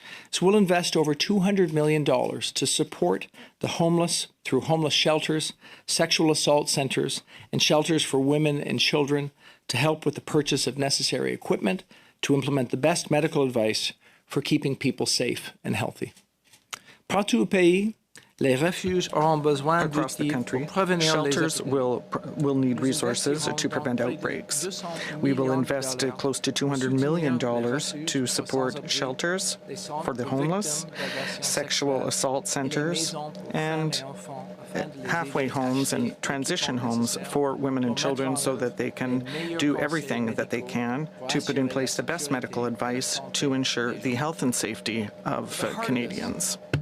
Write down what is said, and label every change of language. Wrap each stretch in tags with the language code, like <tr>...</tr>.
<en>So we'll invest over $200 million to support the homeless through homeless shelters, sexual assault centers, and shelters for women and children to help with the purchase of necessary equipment to implement the best medical advice for keeping people safe and healthy.</en> <fr>Partout au pays, les refuges auront besoin</fr> <en>across the country, shelters will need resources to prevent outbreaks. We will invest close to $200 million to support shelters for the homeless, sexual assault centers, and halfway homes and transition homes for women and children so that they can do everything that they can to put in place the best medical advice to ensure the health and safety of Canadians.</en>